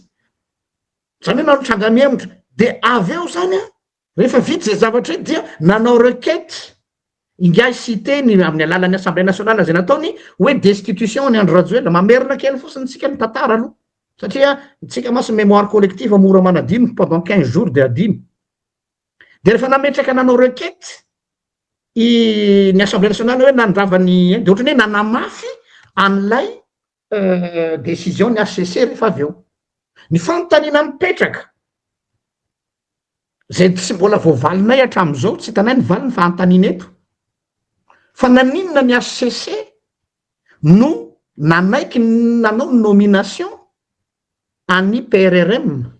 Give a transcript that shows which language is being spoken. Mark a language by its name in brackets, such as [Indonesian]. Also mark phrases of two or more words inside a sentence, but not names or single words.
[Malagasy] zany hoe nareo tranga miemitra de avy eo zany rehefa vita zay zavatra io dia nanao requête ingay cité-ny amin'ny alalan'ny [French] assemblée nationale [Malagasy] zay nataony hoe destitution ny Andry Rajoelina mamerina kely fosiny tsika ny tantara aloha satria tsika masy [French] mémoire collective [Malagasy] mora manadino [French] pendant 15 jours [Malagasy] de adino de rehefa nametraka nanao requête ny [French] assemblée nationale [Malagasy] hoe nandravany de ohatrany hoe nanamafy an'ilay décision ny HCC rehefa avy eo ny fanontaniana mipetraka zay tsy mbola voavalinay hatram'izao tsy hitanay ny valiny fa antanina eto fa naninona ny HCC no nanaiky nanao ny nomination any PRRM